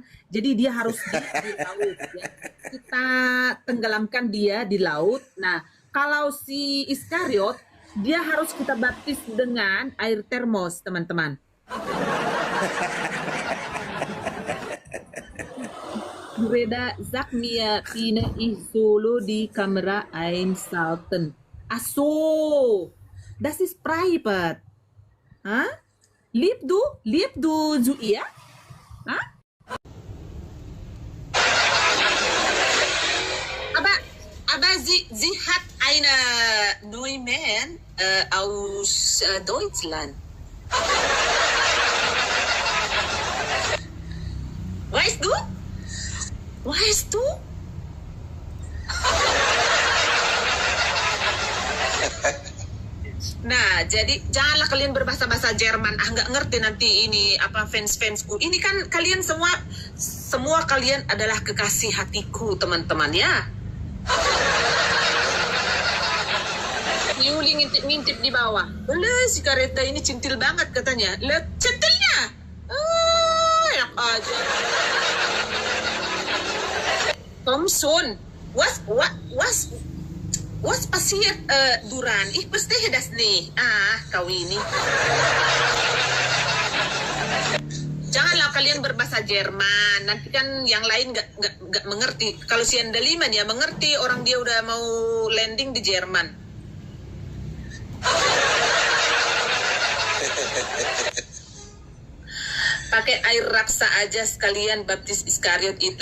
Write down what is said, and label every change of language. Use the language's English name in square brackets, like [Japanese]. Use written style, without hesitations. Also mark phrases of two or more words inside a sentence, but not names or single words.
[Indonesian] Jadi dia harus di laut ya. Kita tenggelamkan dia di laut. Nah kalau si Iskariot dia harus kita baptis dengan air termos teman-teman. [German] Breda, sag mir, Biene, ich solo die Kamera einschalten. Ach so, das ist private. Hah? Lieb du zu ihr? Hah? Aber sie hat eine neue Mann aus Deutschland. Weißt du? Weißt du? [Indonesian] Nah, jadi janganlah kalian berbahasa-bahasa Jerman. Nggak ngerti nanti ini apa fans-fansku. Ini kan kalian semua kalian adalah kekasih hatiku, teman-teman ya. Yuli ngintip di bawah. Si Kareta ini centil banget katanya. Lihat centilnya. Enak aja. Thomson, [German] was passiert Duran? Ich verstehe das nicht. [Indonesian] Kau ini. Janganlah kalian berbahasa Jerman. Nanti kan yang lain nggak mengerti. Kalau si Andaliman ya mengerti, orang dia udah mau landing di Jerman. Pakai air raksa aja sekalian baptis Iskariot itu.